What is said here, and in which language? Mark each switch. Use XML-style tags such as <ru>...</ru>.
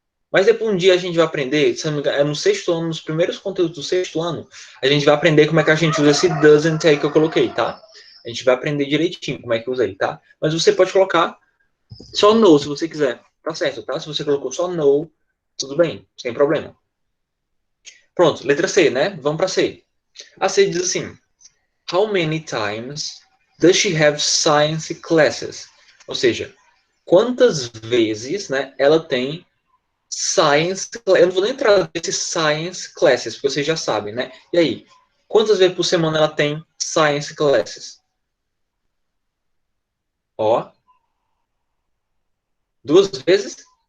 <pt>Mas depois um dia a gente vai aprender, se não me engano, é no sexto ano, nos primeiros conteúdos do sexto ano, a gente vai aprender como é que a gente usa esse doesn't aí que eu coloquei, tá? A gente vai aprender direitinho como é que usa ele, tá? Mas você pode colocar só no, se você quiser. Tá certo, tá? Se você colocou só no, tudo bem, sem problema. Pronto, letra C, né? Vamos para C. A C diz assim:</pt> <en>How many times does she have science classes?</en> <pt>Ou seja, quantas vezes, né, ela tem science, eu não vou nem entrar nesse science classes, porque vocês já sabem, né? E aí, quantas vezes por semana ela tem science classes? Ó, 2 vezes?</pt>